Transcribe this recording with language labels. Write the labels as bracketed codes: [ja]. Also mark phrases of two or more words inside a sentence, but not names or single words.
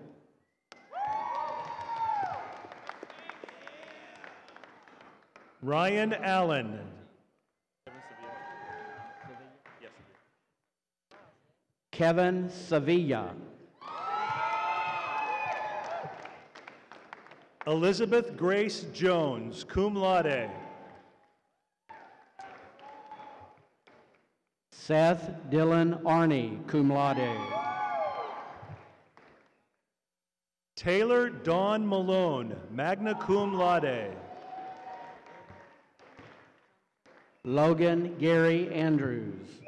[en] Ryan Allen. Kevin Sevilla. Elizabeth Grace Jones, [la] cum laude. [en] Seth Dylan Arney, [la] cum laude. [en] Taylor Dawn Malone, [la] magna cum laude. [en] Logan Gary Andrews.